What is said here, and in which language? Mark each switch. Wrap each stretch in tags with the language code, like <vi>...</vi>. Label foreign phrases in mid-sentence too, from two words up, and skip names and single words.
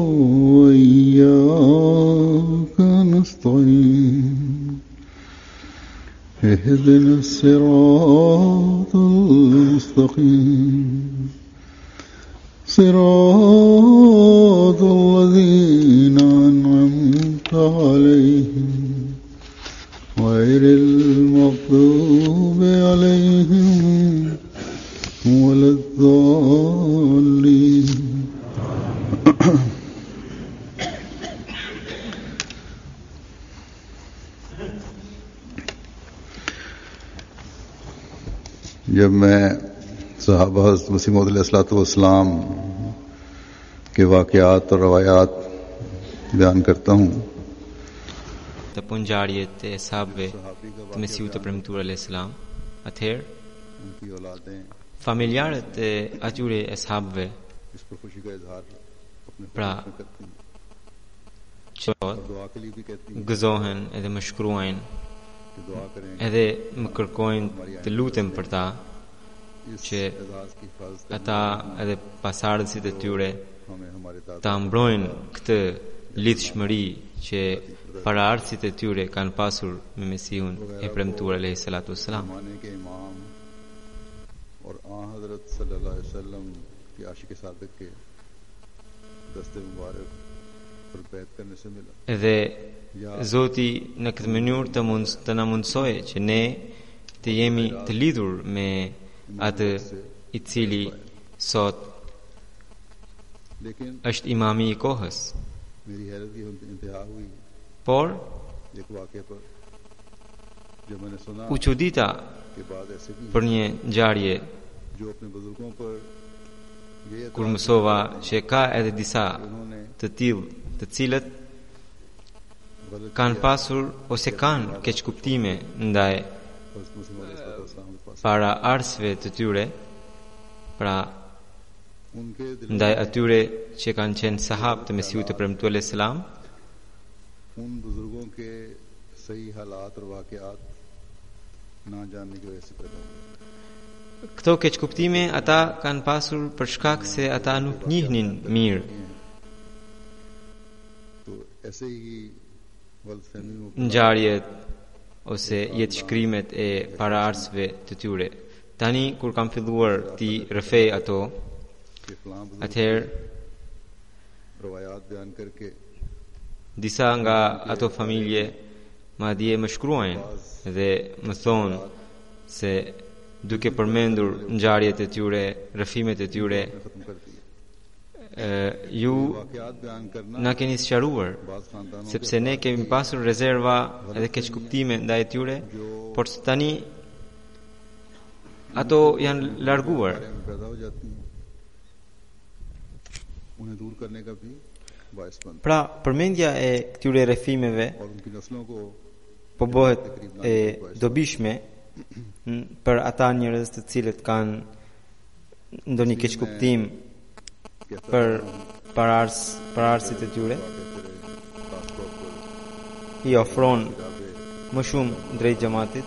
<ar>وإياك نستعين اهدنا الصراط المستقيم صراط الذين أنعمت عليهم غير المغضوب عليهم ولا الضالين</ar> <ur>جب میں صحابہ حضرت مسیح موعود علیہ السلام کے واقعات اور روایات بیان کرتا ہوں</ur> <sq>të punjarjet e sahabëve të Mesiut të Premtuar</sq> <ar>عليه السلام,</ar> <sq>atëherë familjarët e atyre e sahabëve pra gëzohen edhe më shkruajnë edhe më kërkojnë të lutem për ta që ata edhe pasardhësit e tyre ta mbrojnë këtë lidhshmëri që paraardhësit e tyre kanë pasur me Mesihun e Premtuar</sq> <ar>عليه الصلاة والسلام.</ar> <ur>اور حضرت</ur> <ar>صلى الله عليه وسلم</ar> <ur>کے عاشق صادق کے دستِ مبارک پر بیعت کرنے سے ملا.</ur> <sq>Edhe Zoti në këtë mënyrë të na mundsojë që ne të jemi të lidhur me atë i cili sot është imami i kohës.</sq> <ur>میری حیرت کی انتہا ہوئی</ur> <sq>Por</sq> <ur>ایک واقعے پر جب میں نے سنا</ur> <sq>u çudita</sq> <ur>کے بعد ایسے بھی</ur> <sq>për një ngjarje</sq> <ur>جو اپنے بزرگوں پر یہ</ur> <sq>kur mësova që ka edhe disa të tillë të cilët kanë pasur ose kanë keqkuptime ndaj para arsve të tyre, pra ndaj atyre që kanë qenë sahab të Mesihut të Premtuar</sq> <ar>عليه السلام,</ar> <ur>ان بزرگوں کے صحیح حالات اور واقعات نہ جاننے کی وجہ سے پیدا ہوئے.</ur> <sq>këto keqkuptime ata kanë pasur për shkak se ata nuk njihnin mirë</sq> <ur>تو ایسے ہی غلط فہمی میں</ur> <sq>ngjarjet ose jetëshkrimet e paraardhësve të tyre. Tani kur kam filluar ti rrëfej ato,</sq> <ur>کہ فلاں بزرگ</ur> <sq>atëherë</sq> <ur>روایات بیان کرکے</ur> <sq>disa nga ato familje madje më shkruajnë dhe më thonë se duke përmendur ngjarjet e tyre, rrëfimet e tyre,</sq> <ur>ختم کر دیا.</ur> <sq>ju</sq> <ur>واقعات بیان کرنا</ur> <sq>na keni sqaruar</sq> <ur>بعض خاندانوں</ur> <sq>sepse ne kemi pasur rezerva edhe keqkuptime ndaj tyre, por tani ato janë larguar.</sq> <ur>میں پیدا ہو جاتی ہیں، انہیں دور کرنے کا بھی باعث بنتا</ur> <sq>Pra, përmendja e këtyre rrëfimeve</sq> <ur>ہے اور ان کی نسلوں کو</ur> <sq>po bëhet e dobishme për ata njerëz të cilët kanë ndonjë keqkuptim për pararsit e tyre, i ofron më shumë drejt xhamatit.</sq>